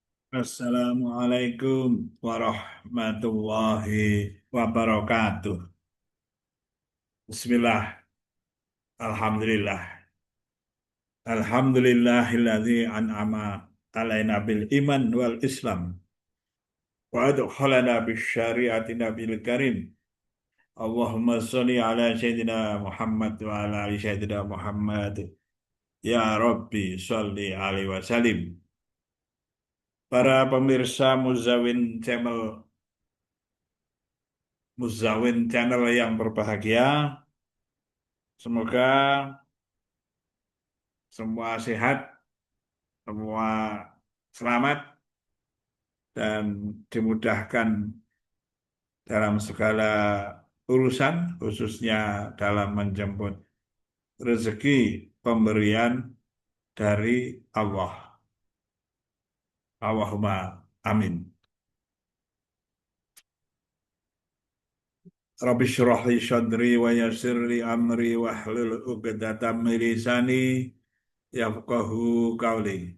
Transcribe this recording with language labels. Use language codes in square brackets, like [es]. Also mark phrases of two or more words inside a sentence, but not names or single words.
[ar] السلام عليكم ورحمة الله وبركاته. بسم الله، الحمد لله. الحمد لله الذي أنعم علينا بالإيمان والإسلام وأدخلنا بشريعة النبي الكريم. اللهم صل على سيدنا محمد وعلى آل سيدنا محمد. يا رب صل عليه وسلم. [id] Para pemirsa Muzawin Channel yang berbahagia, semoga semua sehat, semua selamat, dan dimudahkan dalam segala urusan, khususnya dalam menjemput rezeki pemberian dari Allah. [ar] اللهم آمين. رب اشرح لي صدري ويسر لي أمري واحلل عقدة من لساني يفقهوا قولي.